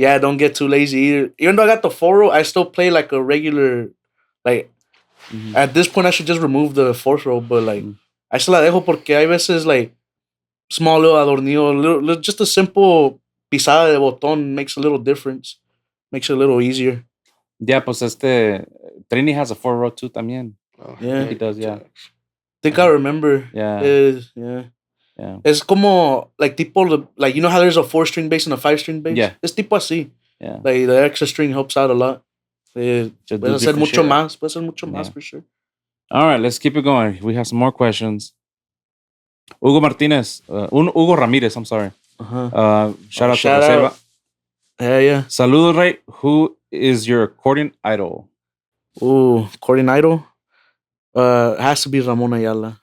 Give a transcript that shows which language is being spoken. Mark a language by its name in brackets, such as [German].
[English] Yeah, I don't get too lazy either. Even though I got the 4-row, I still play like a regular, like, at this point I should just remove the 4th row, but like, I still [Spanish] la dejo porque hay veces [English] like, small little [Spanish] adornillo, [English] just a simple [Spanish] pisada de botón [English] makes a little difference. Makes it a little easier. Yeah, [Spanish] pues [English] Trini has a 4-row too [Spanish] también. [English] Yeah. He does, yeah. I think I remember. Yeah. Yeah. [Spanish] Es como, [English] like, [Spanish] tipo, [English] like, you know how there's a 4-string bass and a 5-string bass? Yeah. [Spanish] Es tipo así. [English] Yeah. Like, the extra string helps out a lot. [Spanish] Puede ser mucho más [English] for sure. All right, let's keep it going. We have some more questions. Hugo Martinez. Hugo Ramirez, I'm sorry. Shout out to Reserva. Yeah. [Spanish] Saludos, Rey. [English] Who is your accordion idol? Accordion idol? Has to be Ramon Ayala.